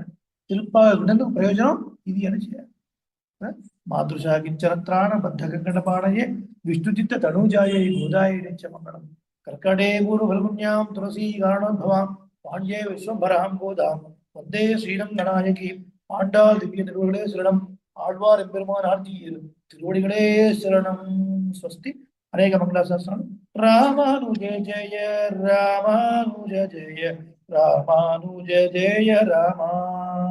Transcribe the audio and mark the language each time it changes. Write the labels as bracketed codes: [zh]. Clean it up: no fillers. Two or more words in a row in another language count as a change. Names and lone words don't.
[te] తిరుప్పావినందుకు ప్రయోజనం ఇది అని చేయాలి. [sa] మాతృశాకించరత్రాణ బద్ధకంకణపాణయే విష్ణుచిత్త తనూజాయై గోదాయ మంగళం. కర్కటే పూర్వఫల్గుణ్యాం తులసీ కారణోద్భవాం పాండ్యే విశ్వంభరాం గోదాం వందే శ్రీరంగనాయకి. [ta] ஆண்டாள் திவ்ய திருவடிகளே சரணம். ஆழ்வார் எம்பெருமான் ஆர்த்தியில் திருவடிகளே சரணம். ஸ்வஸ்தி. அநேக மங்களாசாசனம். ராமானுஜ ஜெய ராமானுஜ ஜெய ராமானுஜ ஜெய ராமா.